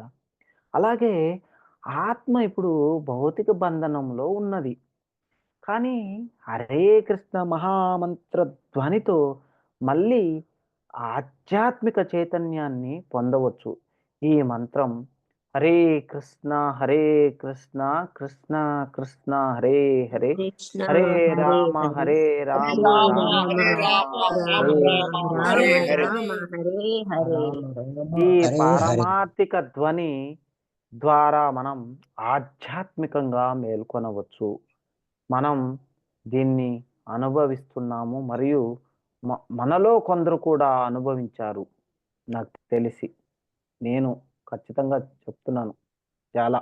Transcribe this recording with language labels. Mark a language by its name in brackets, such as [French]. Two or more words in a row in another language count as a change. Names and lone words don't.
[Telugu] అలాగే ఆత్మ ఇప్పుడు భౌతిక బంధనంలో ఉన్నది. కానీ హరే కృష్ణ మహామంత్ర ధ్వనితో మళ్ళీ ఆధ్యాత్మిక చైతన్యాన్ని పొందవచ్చు. ఈ మంత్రం [Sanskrit] హరే కృష్ణ హరే కృష్ణ కృష్ణ కృష్ణ హరే హరే, కృష్ణ హరే హరే రామ హరే, హరే రామ హరే రామ రామ రామ రామ హరే రామ హరే. రామ హరే హరే. [Telugu] ఈ [Sanskrit] హరే హరే. [Telugu] పారమార్థిక ధ్వని ద్వారా మనం ఆధ్యాత్మికంగా మేల్కొనవచ్చు. మనం దీన్ని అనుభవిస్తున్నాము మరియు మనలో కొందరు కూడా అనుభవించారు. నాకు తెలిసి. నేను ఖచ్చితంగా చెప్తున్నాను. చాలా.